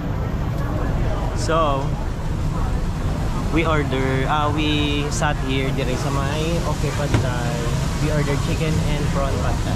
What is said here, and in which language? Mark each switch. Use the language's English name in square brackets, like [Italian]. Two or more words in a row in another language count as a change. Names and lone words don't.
[English] So we sat here [Cebuano] diri sa may [English] okay pad thai. We ordered chicken and prawn pad thai.